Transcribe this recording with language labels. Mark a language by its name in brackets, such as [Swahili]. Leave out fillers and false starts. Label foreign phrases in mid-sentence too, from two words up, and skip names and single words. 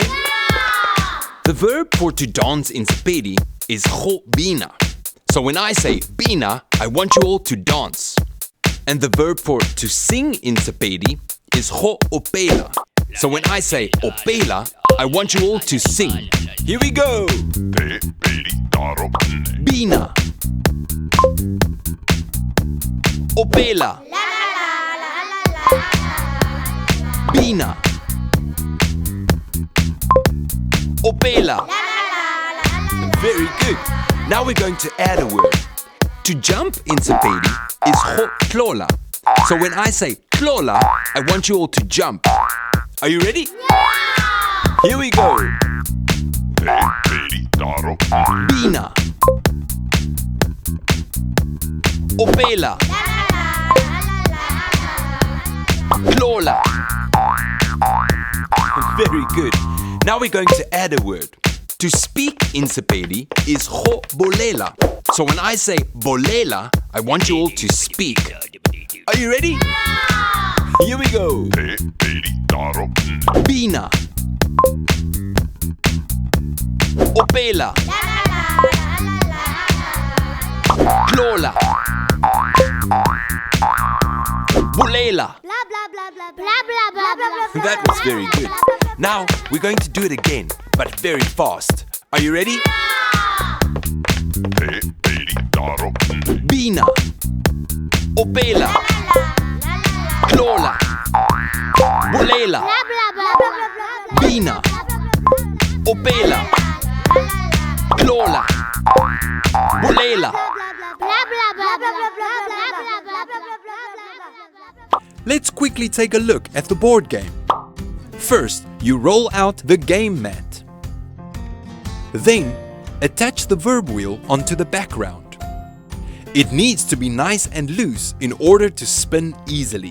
[English] The verb for to dance in Sepedi is [Northern Sotho] go bina. [English] So when I say bina, I want you all to dance. And the verb for to sing in Sepedi is [Northern Sotho] go opela. [English] So when I say opela, I want you all to sing. Here we go! Bina. Opela. Bina. Opela. Very good. Now we're going to add a word. To jump in Sepedi is [Northern Sotho] go tlola. [English] So when I say tlola, I want you all to jump. Are you ready? Yeah! Here we go. [Northern Sotho] Bina. Opela. [English] Tlola. Very good. Now we're going to add a word. To speak in Sepedi is [Northern Sotho] go bolela. [English] So when I say bolela, I want you all to speak. Are you ready? Yeah! Here we go. [Northern Sotho] Bina. Opela. [English] Tlola. Bolela. That was very good. Now we're going to do it again, but very fast. Are you ready? Bina. [Northern Sotho] Opela. Tlola. Bolela. Bina. Opela. Tlola. [English] Bolela. Let's quickly take a look at the board game. First, you roll out the game mat. Then, attach the verb wheel onto the background. It needs to be nice and loose in order to spin easily.